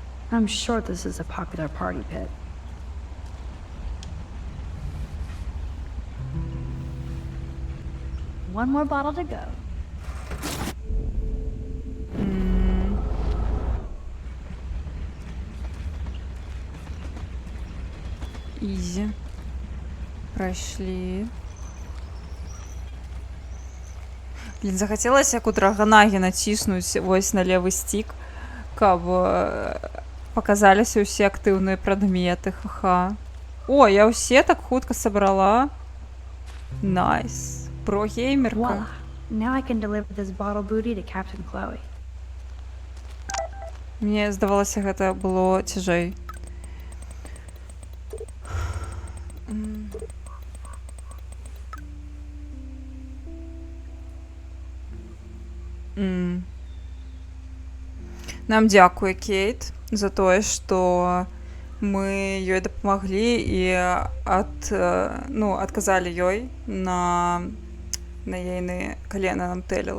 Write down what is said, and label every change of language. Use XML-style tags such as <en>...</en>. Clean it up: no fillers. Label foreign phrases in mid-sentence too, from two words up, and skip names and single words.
<en>I'm sure this is a popular party pit. One more bottle to go.</en> <uk>Ізі. Пройшли.</uk> <be>Блін, захацелася як у Драгонагі націснуць вось на левы стік, каб паказаліся ўсе актыўныя прадметы, ха-ха. О, я ўсе так хутка сабрала. Найс. Про-геймерка.</be> <en>Voila. Now I can deliver this bottle booty to Captain Chloe.</en> <be>Мне здавалася, гэта было цяжэй. Нам дзякуе, Кейт, за тое, што мы ёй дапамаглі і адказалі ёй на ейныя калена нам тэліла.</be>